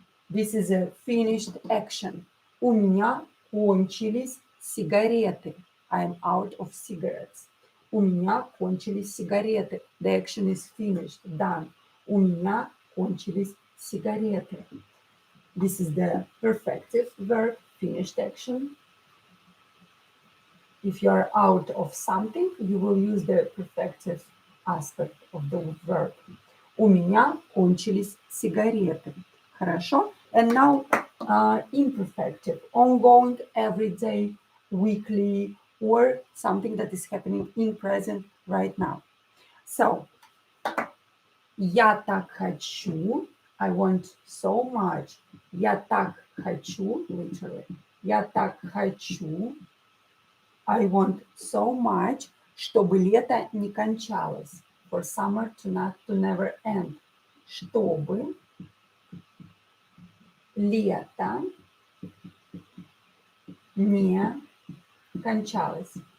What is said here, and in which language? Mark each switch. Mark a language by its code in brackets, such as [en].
[en] This is a finished action. [ru] У меня кончились сигареты. [en] I'm out of cigarettes. [ru] У меня кончились сигареты. [en] The action is finished, done. [ru] У меня кончились сигареты. [en] This is the perfective verb, finished action. If you are out of something, you will use the perfective aspect of the verb. [ru] У меня кончились сигареты. Хорошо? [en] And now imperfective, ongoing, everyday, weekly, or something that is happening in present right now. So, [ru] я так хочу, [en] I want so much. [ru] Я так хочу, [en] literally. [ru] Я так хочу, [en] I want so much, [ru] чтобы лето не кончалось. [en] For summer to never end. [ru] Чтобы лето не кончалось.